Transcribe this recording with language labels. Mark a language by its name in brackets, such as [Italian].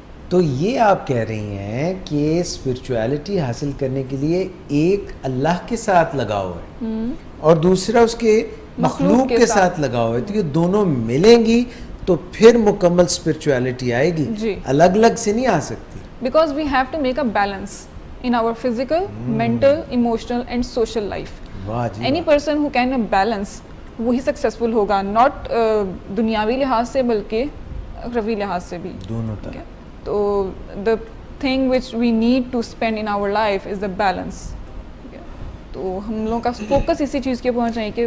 [Hindi] तो ये आप कह रही हैं कि स्पिरिचुअलिटी हासिल करने के लिए एक अल्लाह के साथ लगाव है और दूसरा उसके मखलूक के साथ लगाव है। तो ये दोनों मिलेंगी तो फिर मुकम्मल स्पिरिचुअलिटी आएगी, अलग अलग से नहीं आ सकती। [English] Because we have to make a balance in our physical, mental, emotional and social life. Any person who can balance [Hindi] वही सक्सेसफुल होगा, नॉट दुनियावी लिहाज से बल्कि अखरवी लिहाज से भी, दोनों तरह। [English] तो the thing which we need to spend in our life is the balance. [Hindi] तो हम लोगों का फोकस इसी चीज़ के ऊपर होना चाहिए कि